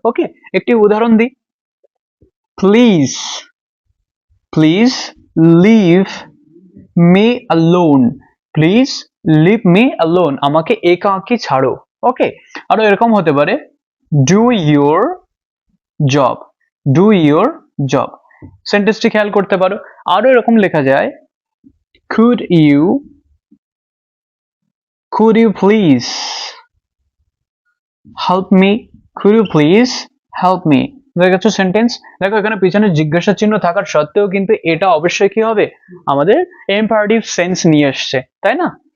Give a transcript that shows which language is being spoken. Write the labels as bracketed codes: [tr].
[en] okay, [bn] একটি উদাহরণ দিই, [en] please please leave me alone, please leave me alone, [bn] আমাকে একাকী ছাড়ো। [en] okay, [bn] আরো এরকম হতে পারে, [en] Do your job, do your job. [bn] সেন্টেন্সটি খেয়াল করতে পারো। আরো এরকম লেখা যায়, [en] could you please help me, could you please help me। [bn] দেখো সেন্টেন্স, দেখো এখানে পিছনে জিজ্ঞাসা চিহ্ন থাকার সত্ত্বেও কিন্তু এটা অবশ্যই কি হবে, আমাদের ইম্পারেটিভ সেন্স নিয়ে আসছে, তাই না।